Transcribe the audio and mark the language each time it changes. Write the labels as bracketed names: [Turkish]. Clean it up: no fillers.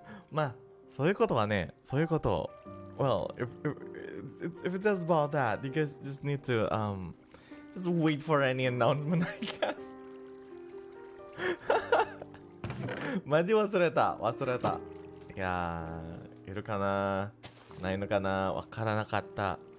[Japanese] まあ、そういうことはね、そういうことを。 [English] Well, if it's just about that, you guys just need to just wait for any announcement, I guess. [Japanese] マジ忘れた。いやー、いるかな、ないのかな、わからなかった。